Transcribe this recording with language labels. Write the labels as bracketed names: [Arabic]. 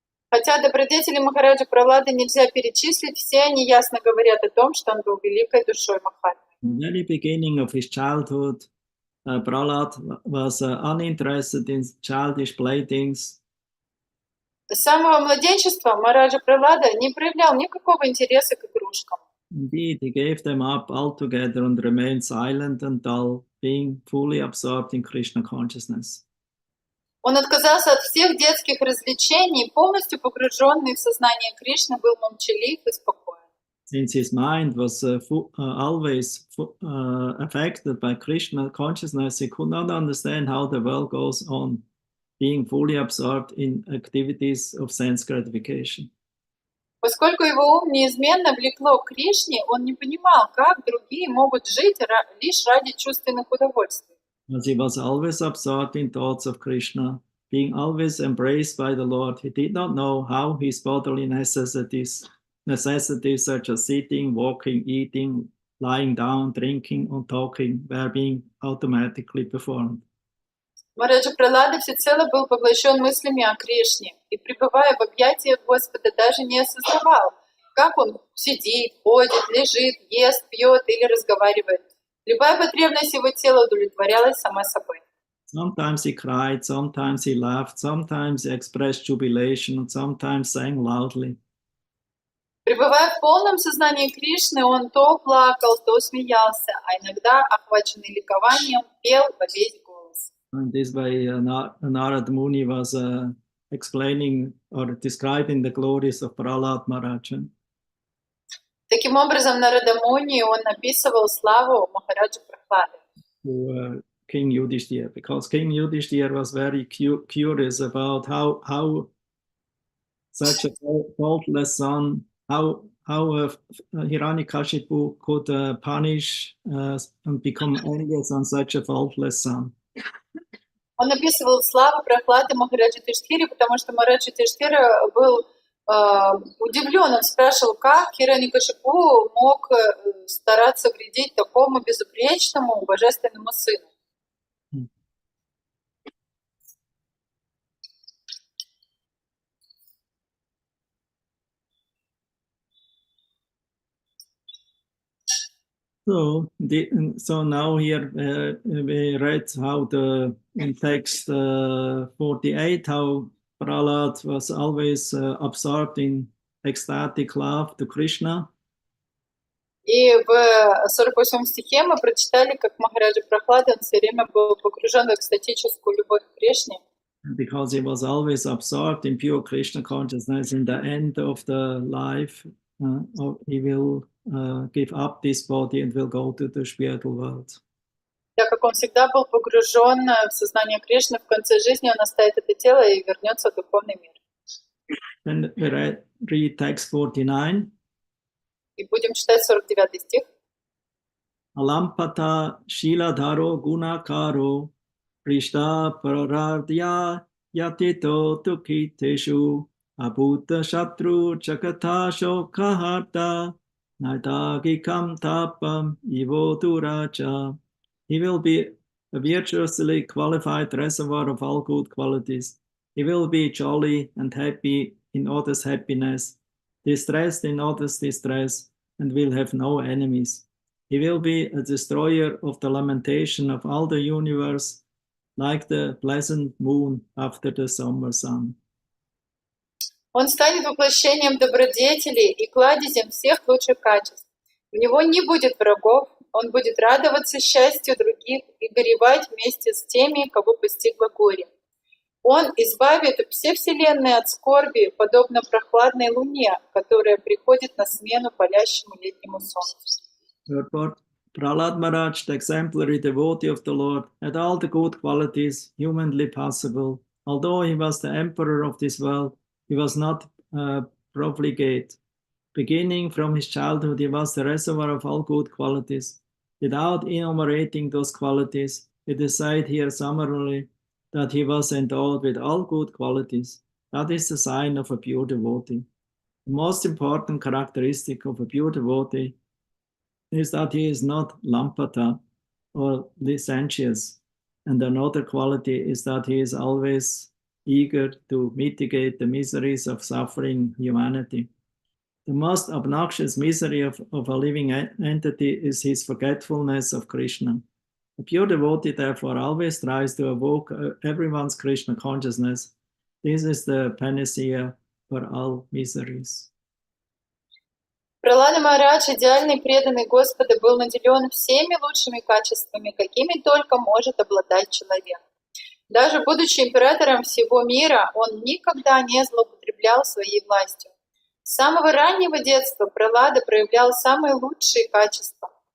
[Russian] Хотя добродетели Махараджа Пралады нельзя перечислить, все они ясно говорят о том, что он был великой душой Махатмы. [English] In the very beginning of his childhood, Prahlad was uninterested in childish playthings. [Russian] С самого младенчества Махараджа Пралада не проявлял никакого интереса к игрушкам. [English] Indeed, he gave them up altogether and remained silent and dull, being fully absorbed in Krishna consciousness. [Russian] Он отказался от всех детских развлечений, полностью погруженный в сознание Кришны, был молчалив и спокоен. [English] Since his mind was always affected by Krishna consciousness, he could not understand how the world goes on, being fully absorbed in activities of sense gratification. [Russian] Поскольку его ум неизменно влекло к Кришне, он не понимал, как другие могут жить лишь ради чувственных удовольствий. [English] As he was always absorbed in thoughts of Krishna, being always embraced by the Lord, he did not know how his bodily necessities such as sitting, walking, eating, lying down, drinking, and talking were being automatically performed. [Russian] Махараджа Пралада всецело был поглощен мыслями о Кришне и, пребывая в объятиях Господа, даже не осознавал, как он сидит, ходит, лежит, ест, пьет или разговаривает. Любая потребность его тела удовлетворялась сама собой. [English] Sometimes he cried, sometimes he laughed, sometimes he expressed jubilation, and sometimes sang loudly. [Russian] Пребывая в полном сознании Кришны, он то плакал, то смеялся, а иногда, охваченный ликованием, пел во весь голос. [English] And this way, Narad Muni was explaining or describing the glories of Prahlad Maharaj. [Russian] Таким образом, Нарада Муни он описывал славу Махараджа Прахлады. [English] To King Yudhishthira, because King Yudhishthira was very curious about how such a faultless son, how Hiranyakashipu could punish and become envious on such a faultless son. [Russian] Он описывал славу Прахлады Махараджа Тиштхири, потому что Махараджа Тиштхира был удивлен. Он спрашивал, как Хираньякашипу мог стараться вредить такому безупречному божественному сыну. [English] So now here we read how in text 48 how Prahlad was always absorbed in ecstatic love to Krishna. [Russian] И в 48 стихе мы прочитали, как Махараджа Прахлада он все время был погружен в экстатическую любовь к Кришне. [English] Because he was always absorbed in pure Krishna consciousness, in the end of the life, he will give up this body and will go to the spiritual world. [Russian] Так как он всегда был погружен в сознание Кришны, в конце жизни он оставит это тело и вернется в духовный мир. [English] Then we read text 49. [Russian] И будем читать 49 стих. [Sanskrit] Alampata shiladharo gunakaro Krishna Parardya Yatito Tukiteshu Abhuta Shatru Chakata Shokaharta Naitagikam Tapam Ivo Duracha. [English] He will be a virtuously qualified reservoir of all good qualities. He will be jolly and happy in others' happiness, distressed in others' distress, and will have no enemies. He will be a destroyer of the lamentation of all the universe, like the pleasant moon after the summer sun. [Russian] Он станет воплощением добродетелей и кладезем всех лучших качеств. У него не будет врагов, он будет радоваться счастью других и горевать вместе с теми, кого постигло горе. Он избавит все вселенные от скорби, подобно прохладной луне, которая приходит на смену палящему летнему солнцу. [English] Therefore, Prahlad Maharaj, the exemplary devotee of the Lord, had all the good qualities humanly possible. Although he was the emperor of this world, he was not profligate. Beginning from his childhood, he was the reservoir of all good qualities. Without enumerating those qualities, it is said here summarily that he was endowed with all good qualities. That is the sign of a pure devotee. The most important characteristic of a pure devotee is that he is not lampata or licentious. And another quality is that he is always eager to mitigate the miseries of suffering humanity. The most obnoxious misery of a living entity is his forgetfulness of Krishna. A pure devotee, therefore, always tries to evoke everyone's Krishna consciousness. This is the panacea for all miseries. [Russian] Пралада Махарадж, идеальный преданный Господа, был наделен всеми лучшими качествами, какими только может обладать человек. Даже будучи императором всего мира, он никогда не злоупотреблял своей властью. С самого раннего детства Пралада проявлял самые лучшие качества.